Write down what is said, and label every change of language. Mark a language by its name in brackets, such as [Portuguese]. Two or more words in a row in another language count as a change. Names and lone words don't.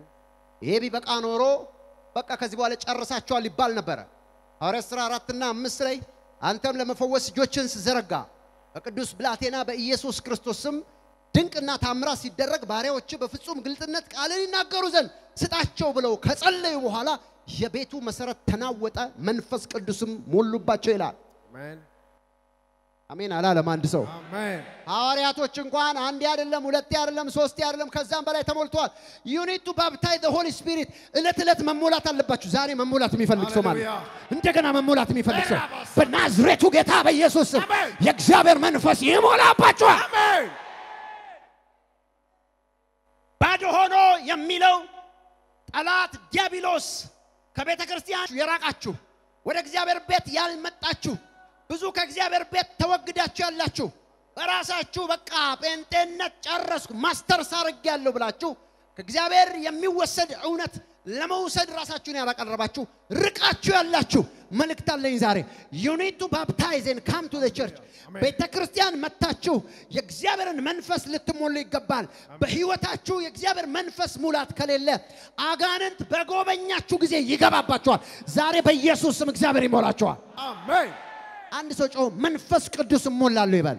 [Amharic] ይሄ ቢበቃ ኖሮ በቃ ከዚህ በኋላ ጨርሳቸዋል ይባል ነበር ሐዋርያት ሥራ 4 እና 5 ላይ አንተም ለመፈወስ እጆችን ዘረጋ በቅዱስ ብላቴና በኢየሱስ ክርስቶስም ድንቅና ታምራት ሲደረግ ባሪያዎች በፍጹም ግልጥነት ቃልን ይናገሩ ዘንድ ስጣቸው ብለው ከጸለዩ በኋላ የቤቱ መሰረት ተናወጠ መንፈስ ቅዱስም ሞሉባቸው ይላል አሜን አሜን አላለም አንድ ሰው አሜን ሐዋርያቶች እንኳን አንድ አይደለም ሁለት አይደለም ሶስት አይደለም ከዛም በላይ ተሞልቷል [English] you need to baptize the holy spirit [Amharic] እለት መሞላት አለባችሁ ዛሬ መሞላት የሚፈልግ ሰው ማለት እንደገና መሞላት የሚፈልግ ሰው በናዝሬቱ ጌታ በኢየሱስ የእግዚአብሔር መንፈስ ይሞላባችሁ አሜን ባዶ ሆኖ የሚለው ጠላት ዲያብሎስ ከቤተ ክርስቲያን የራቃችሁ ወደ እግዚአብሔር ቤት ያልመጣችሁ ብዙ ከእግዚአብሔር ቤት ተወግዳችሁ ያላችሁ ራሳችሁ በቃ ጴንጤነት ጨረስኩ ማስተርስ አርጋለሁ ብላችሁ ከእግዚአብሔር የሚወሰድ እውነት ለመውሰድ ራሳችሁን ያላቀረባችሁ ርቃችሁ ያላችሁ መልእክት አለኝ ዛሬ [English] you need to baptize and come to the church [Amharic] ቤተክርስቲያን መጣችሁ የእግዚአብሔርን መንፈስ ልትሞሉ ይገባል በህይወታችሁ የእግዚአብሔር መንፈስ ሙላት ከሌለ አጋንንት በጎበኛችሁ ጊዜ ይገባባችኋል ዛሬ በኢየሱስ ስም እግዚአብሔር ይሞላችኋል አሜን አንድ ሰው ጮህ መንፈስ ቅዱስ ሞላለሁ ይባል